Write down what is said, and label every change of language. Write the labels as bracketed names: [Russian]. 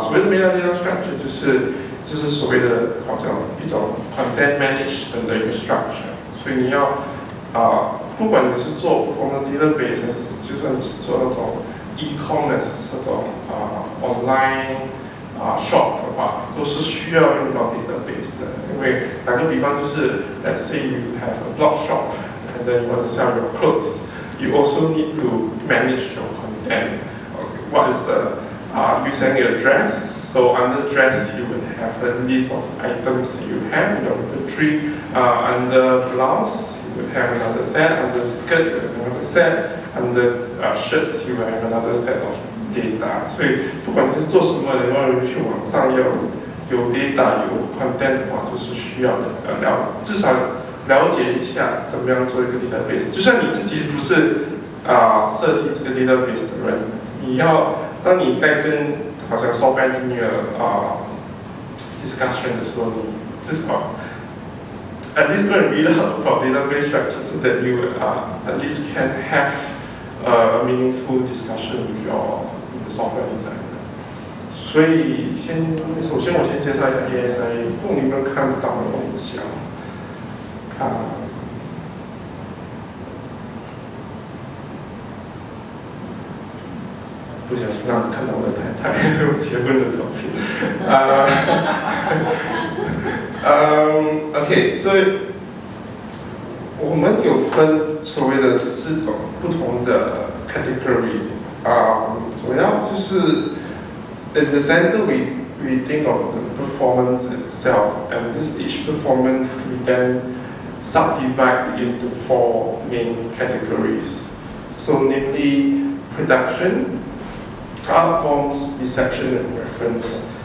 [Chinese] 所谓的 metadata structure 就是所谓的好像一种 content management 的一个 structure， 所以你要不管你是做 performance database， 还是就算你是做那种 e-commerce 这种online shop 的话，都是需要用到 database 的。因为打个比方就是 [English] let's say you have a blog shop and then you want to sell your clothes, you also need to manage your content. Okay, what is using your dress. So under dress, you would have a list of items that you have in your inventory. Under blouse, you would have another set. Under skirt, you have another set. Under shirts, you will have another set of data. [Chinese] 所以不管你是做什么，你要去网上要有 data 有 content 的话，就是需要至少了解一下怎么样做一个 database。就算你自己不是设计这个 [English] database [Chinese] 的人，你要当你在跟好像 [English] software engineer discussion [Chinese] 的时候，你至少 [English] at least go and read out about database structure so that you at least can have a meaningful discussion with the software designer. [Chinese] 所以首先我先介绍一下 ASI， 如果你们看不到的我很小不小心让你看到我的太太结婚的照片。 OK， 所以我们有分所谓的4种不同的 category。主要就是 [English] in the center we think of the performance itself, and each performance we then subdivide into 4 main categories. So namely production, art forms, reception, and reference.